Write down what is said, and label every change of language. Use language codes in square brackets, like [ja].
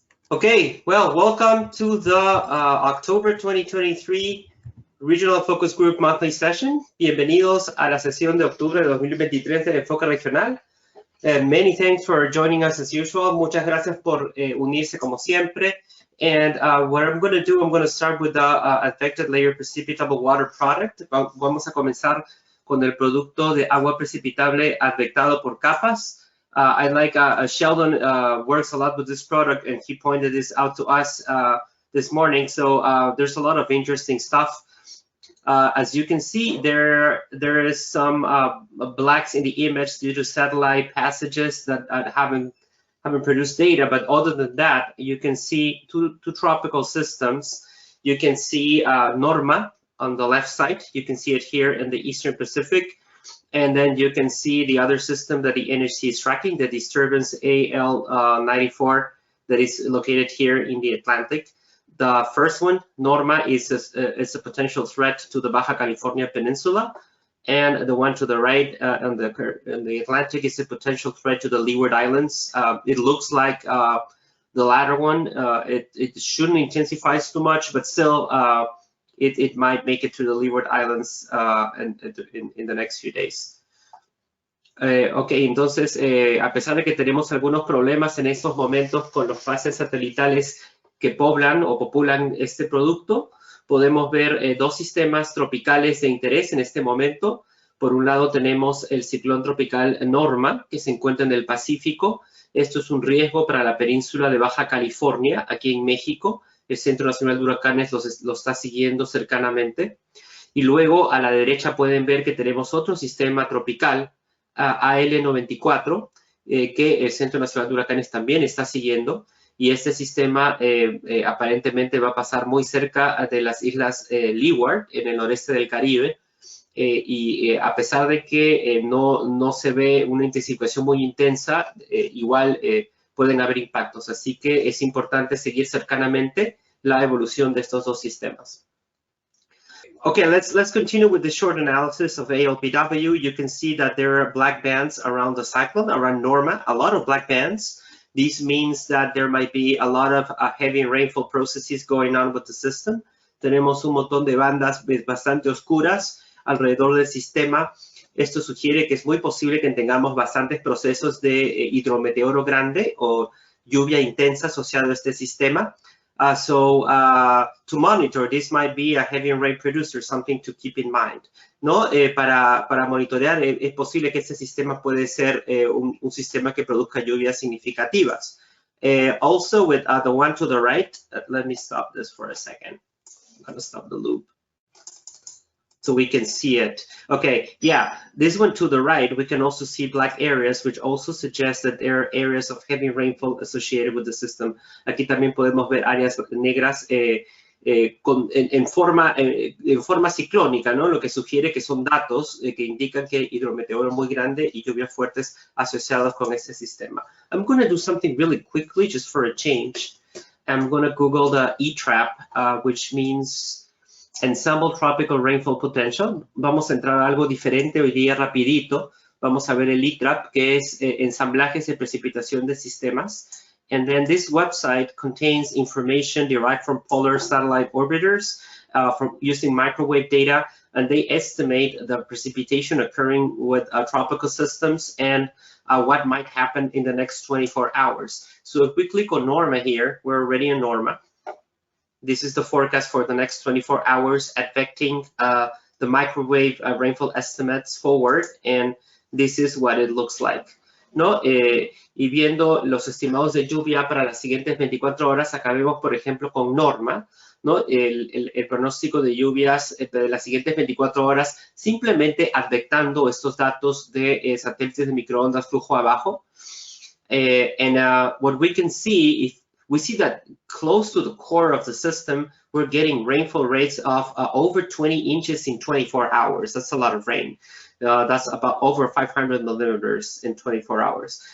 [en] Okay, well, welcome to the October 2023 Regional Focus Group Monthly Session. [es] Bienvenidos a la sesión de octubre de 2023 del Enfoque Regional. [en] Many thanks for joining us as usual. [es] Muchas gracias por unirse como siempre. [en] And what I'm going to do, I'm going to start with the affected layer precipitable water product. [es] Vamos a comenzar con el producto de agua precipitable afectado por capas. [en] I like Sheldon works a lot with this product, and he pointed this out to us this morning. So there's a lot of interesting stuff. As you can see, there is some blacks in the image due to satellite passages that haven't produced data. But other than that, you can see two tropical systems. You can see Norma on the left side. You can see it here in the Eastern Pacific. And then you can see the other system that the NHC is tracking, the disturbance AL94 that is located here in the Atlantic. The first one, Norma, is a potential threat to the Baja California Peninsula. And the one to the right on the Atlantic is a potential threat to the Leeward Islands. It looks like the latter one, it shouldn't intensify too much, but still, it might make it to the Leeward Islands in the next few days. [es] Ok, entonces, a pesar de que tenemos algunos problemas en estos momentos con los fases satelitales que poblan o populan este producto, podemos ver dos sistemas tropicales de interés en este momento. Por un lado tenemos el ciclón tropical Norma, que se encuentra en el Pacífico. Esto es un riesgo para la península de Baja California, aquí en México. El Centro Nacional de Huracanes lo está siguiendo cercanamente. Y luego a la derecha pueden ver que tenemos otro sistema tropical, AL94, que el Centro Nacional de Huracanes también está siguiendo. Y este sistema aparentemente va a pasar muy cerca de las islas Leeward, en el noreste del Caribe. A pesar de que no se ve una intensificación muy intensa, igual pueden haber impactos. Así que es importante seguir cercanamente la evolución de estos dos sistemas. [en] Okay, let's continue with the short analysis of ALPW. You can see that there are black bands around the cyclone, around Norma, a lot of black bands. This means that there might be a lot of heavy rainfall processes going on with the system. [es] Tenemos un montón de bandas bastante oscuras alrededor del sistema. Esto sugiere que es muy posible que tengamos bastantes procesos de hidrometeoro grande o lluvia intensa asociado a este sistema. [en] To monitor, this might be a heavy rain producer, something to keep in mind. [es] ¿No? Para monitorear, es posible que este sistema puede ser un sistema que produzca lluvias significativas. [en] Also, with the one to the right, let me stop this for a second. I'm going to stop the loop so we can see it. Okay, yeah, this one to the right, we can also see black areas, which also suggests that there are areas of heavy rainfall associated with the system. [es] Aquí también podemos ver áreas negras en forma ciclónica, ¿no? Lo que sugiere que son datos que indican que hay hidrometeoro muy grande y lluvias fuertes asociadas con este sistema. [en] I'm going to do something really quickly, just for a change. I'm going to Google the ETRAP, which means Ensemble Tropical Rainfall Potential. [es] Vamos a entrar a algo diferente hoy día rapidito. Vamos a ver el ETRAP, que es ensamblajes de precipitación de sistemas. [en] And then this website contains information derived from polar satellite orbiters from using microwave data, and they estimate the precipitation occurring with tropical systems and what might happen in the next 24 hours. So if we click on Norma here, we're already in Norma. This is the forecast for the next 24 hours affecting the microwave rainfall estimates forward, and this is what it looks like. [es] ¿No? Y viendo los estimados de lluvia para las siguientes 24 horas, acá vemos, por ejemplo, con Norma, ¿no? El pronóstico de lluvias de las siguientes 24 horas, simplemente afectando estos datos de satélites de microondas flujo abajo. [en] What we can see, if we see that close to the core of the system, we're getting rainfall rates of over 20 inches in 24 hours. That's a lot of rain. That's about over 500 millimeters in 24 hours.